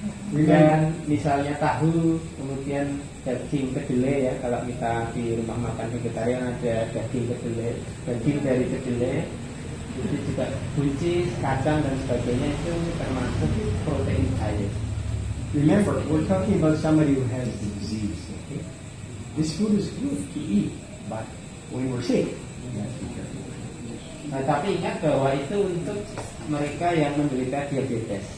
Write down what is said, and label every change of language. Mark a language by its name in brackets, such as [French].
[Indonesian] Dan misalnya tahu, kemudian daging kedelai ya, kalau kita di rumah makan vegetarian ada daging kedelai, daging dari kedelai, itu juga buncis, kacang dan sebagainya itu termasuk protein sayur. [English] Remember, we're talking about somebody who has the disease. Okay? This food is good to eat, but when we're sick, we have to be careful. [Indonesian] Nah, tapi ingat bahwa itu untuk mereka yang menderita diabetes.